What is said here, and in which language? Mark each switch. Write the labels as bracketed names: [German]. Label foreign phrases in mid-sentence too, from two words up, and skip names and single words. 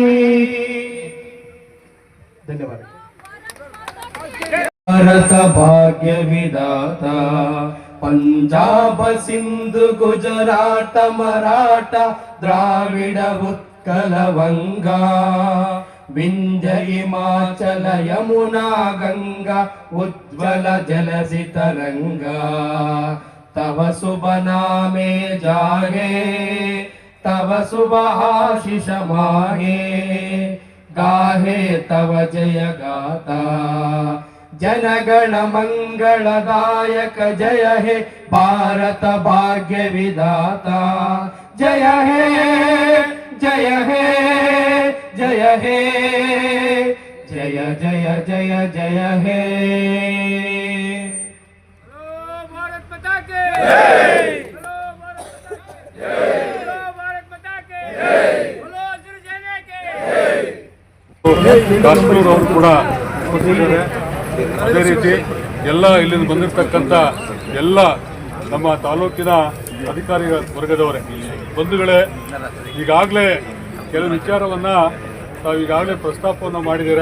[Bangla] ಧನ್ಯವಾದ. ভারত ভাগ্য বিধাতা পঞ্জাব সিন্ধু গুজরাট মরাঠা দ্রাবিড় উৎকল বঙ্গ বিন্ধ্য হিমাচল যমুনা গঙ্গা উচ্ছল জলধি তরঙ্গ তব শুভ নামে জাগে তব শুভ আশিস মাগে গাহে তব জয় গাথা জনগণ মঙ্গলদায়ক জয় হে ভারত ভাগ্য বিধাতা জয় হে জয় হে জয় হে জয় জয় জয় জয় হে. [Hindi] भारत माता के जय. भारत माता के जय. बोलो शिवसेना के जय. [Kannada] ಕಾಶ್ಮೀರ್ ಅವರು ಕೂಡ ಕೊಟ್ಟಿದ್ದಾರೆ. ಅದೇ ರೀತಿ ಎಲ್ಲ ಇಲ್ಲಿಂದ ಬಂದಿರತಕ್ಕಂಥ ಎಲ್ಲ ನಮ್ಮ ತಾಲೂಕಿನ ಅಧಿಕಾರಿ ವರ್ಗದವರೇ ಬಂಧುಗಳೇ, ಈಗಾಗಲೇ ಕೆಲವು ವಿಚಾರವನ್ನು ತಾವು ಈಗಾಗಲೇ ಪ್ರಸ್ತಾಪವನ್ನು ಮಾಡಿದ್ದಾರೆ.